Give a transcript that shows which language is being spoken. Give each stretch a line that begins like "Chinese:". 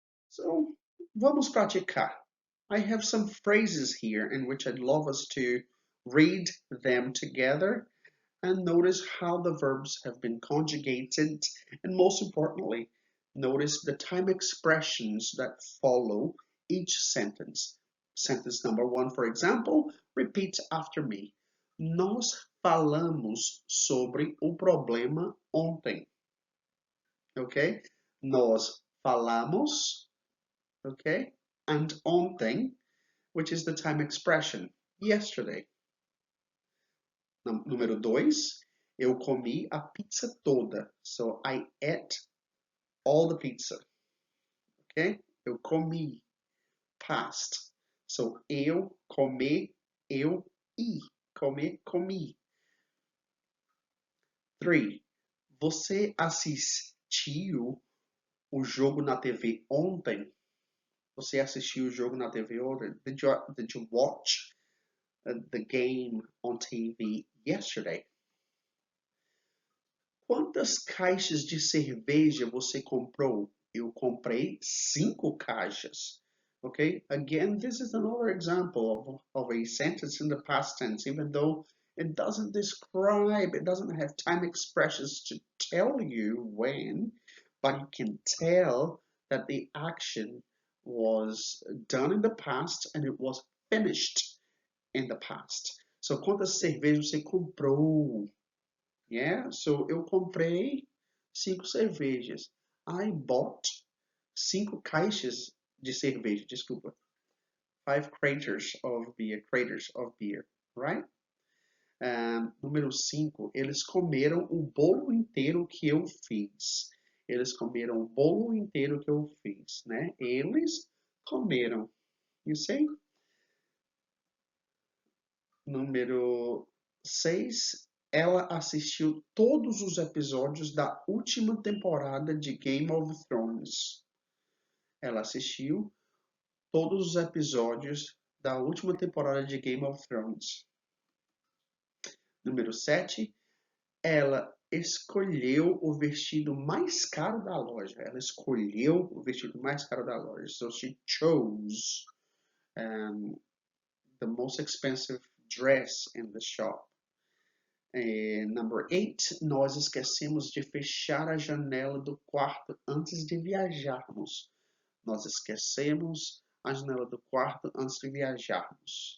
English: So,
Portuguese: vamos praticar.
English: I have some phrases here in which I'd love us to read them together and notice how the verbs have been conjugated, and most importantly, notice the time expressions that follow each sentence. Sentence number 1, for example, repeat after me.
Portuguese: Nós falamos sobre o problema ontem.
English: Okay?
Portuguese: Nós falamos,
English: okay? And ontem, which is the time expression, yesterday.
Portuguese: Número 2, eu comi a pizza toda.
English: So I ate all the pizza, okay?
Portuguese: Eu comi,
English: past.
Portuguese: So, eu, comer, eu, ir. Comer, comi. 3. Você assistiu o jogo na TV ontem? Você assistiu o jogo na TV ontem?
English: Did you watch the game on TV yesterday?
Portuguese: Quantas caixas de cerveja você comprou? Eu comprei 5 caixas.
English: Okay, again, this is another example of a sentence in the past tense, even though it doesn't describe, it doesn't have time expressions to tell you when, but you can tell that the action was done in the past and it was finished in the past.
Portuguese: So, quantas cervejas você comprou?
English: Yeah, so
Portuguese: eu comprei 5 cervejas.
English: I bought 5
Portuguese: caixas de cerveja, desculpa.
English: 5 craters of beer, right?
Portuguese: Número 5, eles comeram o bolo inteiro que eu fiz. Eles comeram o bolo inteiro que eu fiz, né? Eles comeram.
English: You see?
Portuguese: Número 6, ela assistiu todos os episódios da última temporada de Game of Thrones. Ela assistiu todos os episódios da última temporada de Game of Thrones. Número 7, ela escolheu o vestido mais caro da loja. Ela escolheu o vestido mais caro da loja.
English: So she chose the most expensive dress in the shop. Number 8,
Portuguese: nós esquecemos de fechar a janela do quarto antes de viajarmos. Nós esquecemos a janela do quarto antes de viajarmos.